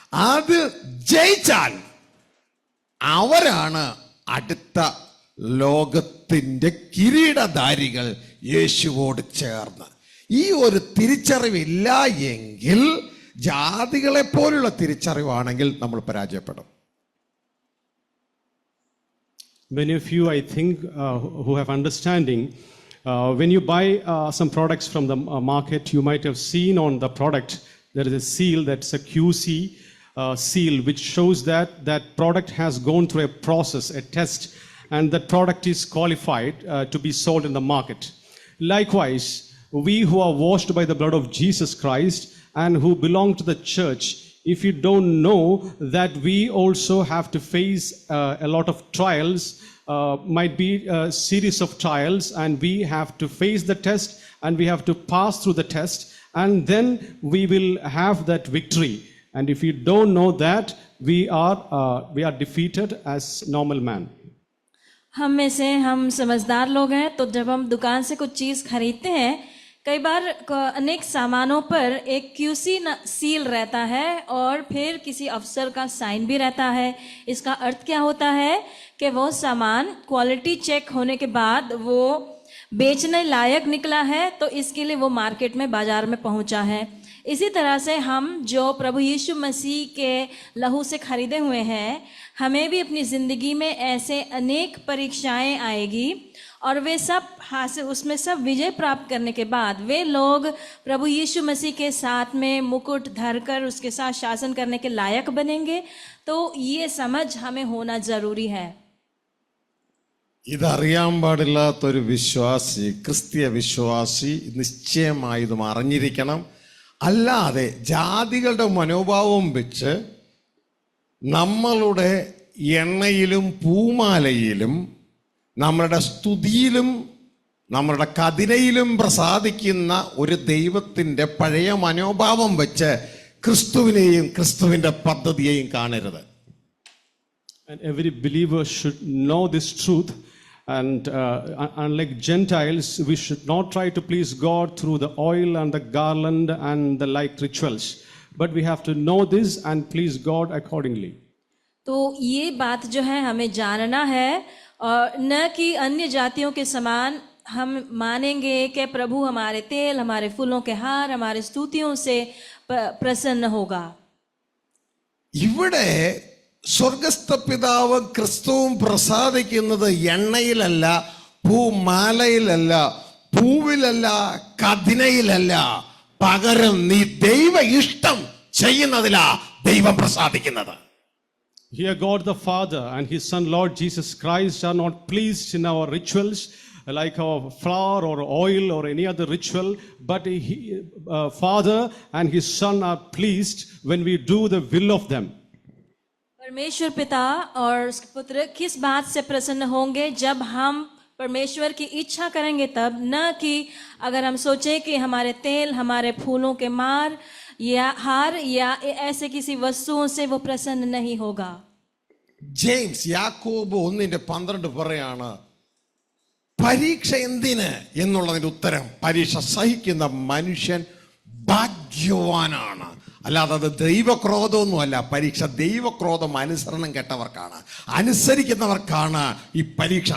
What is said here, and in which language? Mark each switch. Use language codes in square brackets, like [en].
[ml] അത് ജയിച്ചാൽ അവരാണ് അടുത്ത ലോകത്തിൻ്റെ കിരീടധാരികൾ യേശുവോട് ചേർന്ന്. ഈ ഒരു തിരിച്ചറിവില്ല എങ്കിൽ, ജാതികളെ പോലുള്ള തിരിച്ചറിവാണെങ്കിൽ നമ്മൾ പരാജയപ്പെടും. [en] Many of you, I think, who have understanding, when you buy some products from the market, you might have seen on the product there is a seal, that's a QC seal, which shows that that product has gone through a process, a test, and that product is qualified to be sold in the market. Likewise, we who are washed by the blood of Jesus Christ and who belong to the church, if you don't know that we also have to face a lot of trials, might be a series of trials, and we have to face the test and we have to pass through the test, and then we will have that victory. And if you don't know that, we are defeated as normal man. [hi] हम में से हम समझदार लोग हैं, तो जब हम दुकान से कुछ चीज़ खरीदते हैं, कई बार अनेक सामानों पर एक QC सील रहता है और फिर किसी अफसर का साइन भी रहता है. इसका अर्थ क्या होता है कि वो सामान क्वालिटी चेक होने के बाद वो बेचने लायक निकला है, तो इसके लिए वो मार्केट में, बाजार में पहुंचा है. इसी तरह से हम जो प्रभु यीशु मसीह के लहू से खरीदे हुए हैं, हमें भी अपनी ज़िंदगी में ऐसे अनेक परीक्षाएं आएगी और वे सब हासिल, उसमें सब विजय प्राप्त करने के बाद वे लोग प्रभु यीशु मसीह के साथ में मुकुट धरकर उसके साथ शासन करने के लायक बनेंगे. तो ये समझ हमें होना ज़रूरी है. [ml] ഇതറിയാൻ പാടില്ലാത്തൊരു വിശ്വാസി, ക്രിസ്തീയ വിശ്വാസി നിശ്ചയമായി ഇതും അറിഞ്ഞിരിക്കണം. അല്ലാതെ ജാതികളുടെ മനോഭാവം വെച്ച് നമ്മളുടെ എണ്ണയിലും പൂമാലയിലും നമ്മളുടെ സ്തുതിയിലും നമ്മളുടെ കതിരയിലും പ്രസാദിക്കുന്ന ഒരു ദൈവത്തിൻ്റെ പഴയ മനോഭാവം വെച്ച് ക്രിസ്തുവിനെയും ക്രിസ്തുവിൻ്റെ പദ്ധതിയെയും കാണരുത്. [en] And every believer should know this truth. And unlike Gentiles, we should not try to please God through the oil and the garland and the like rituals. But we have to know this and please God accordingly. [hi] तो ये बात जो है हमें जानना है, और न कि अन्य जातियों के समान हम मानेंगे कि प्रभु हमारे तेल, हमारे फूलों के हार, हमारे स्तुतियों से प्रसन्न होगा. [ml] ഇവിടെ സ്വർഗസ്ഥ പിതാവ് ക്രിസ്തുവും പ്രസാദിക്കുന്നത് എണ്ണയിലല്ല, പൂമാലയിലല്ല, പൂവിലല്ല, കതിനയിലല്ല, പകരം നീ ദൈവ ഇഷ്ടം ചെയ്യുന്നതിലാ ദൈവം പ്രസാദിക്കുന്നത്. [en] Here God the Father and His Son Lord Jesus Christ are not pleased in our rituals like our flour or oil or any other ritual, but Father and His Son are pleased when we do the will of them. [hi] परमेश्वर पिता और उसके पुत्र किस बात से प्रसन्न होंगे? जब हम परमेश्वर की इच्छा करेंगे तब, न कि अगर हम सोचें कि हमारे तेल, हमारे फूलों के मार या हार या ऐसे किसी वस्तुओं से वो प्रसन्न नहीं होगा. [ml] ജെയിംസ് യാക്കോബ് 1:12 പറയാണ്, പരീക്ഷ എന്തിന് എന്നുള്ളതിന്റെ ഉത്തരം, പരീക്ഷ സഹിക്കുന്ന മനുഷ്യൻ ഭാഗ്യവാനാണ്. അല്ലാതെ അത് ദൈവക്രോധമൊന്നുമല്ല. പരീക്ഷ ദൈവക്രോധം അനുസരണം കെട്ടവർക്കാണ്, അനുസരിക്കുന്നവർക്കാണ് ഈ പരീക്ഷ.